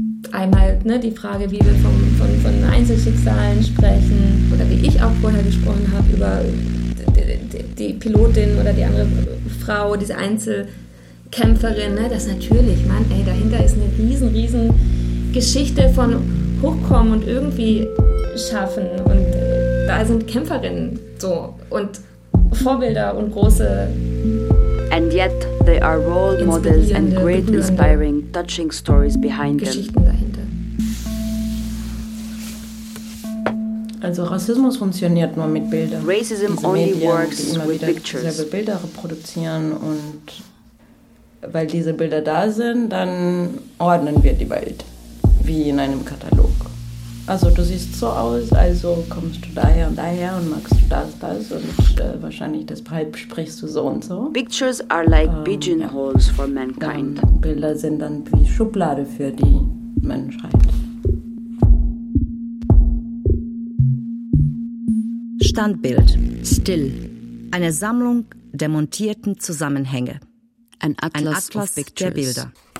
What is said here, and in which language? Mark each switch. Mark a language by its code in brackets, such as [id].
[de] Einmal ne, die Frage, wie wir von Einzelschicksalen sprechen oder wie ich auch vorher gesprochen habe über die Pilotin oder die andere Frau, diese Einzelkämpferin, ne? Das natürlich, Mann, ey, dahinter ist eine riesen Geschichte von Hochkommen und irgendwie schaffen und da sind Kämpferinnen so und Vorbilder und große. [en] And yet they are role models and great inspiring touching stories behind them. [de] Geschichten dahinter. Also Rassismus funktioniert nur mit Bildern. [en] Racism only works with pictures. [de] Selbe Bilder reproduzieren und weil diese Bilder da sind, dann ordnen wir die Welt, wie in einem Katalog. Also du siehst so aus, also kommst du daher und daher und magst du das, das und wahrscheinlich deshalb sprichst du so und so. [en] Pictures are like pigeonholes for mankind. [de] Bilder sind dann wie Schublade für die Menschheit. Standbild. Still. Eine Sammlung der montierten Zusammenhänge. [en] Ein Atlas of pictures. [de] Der Bilder.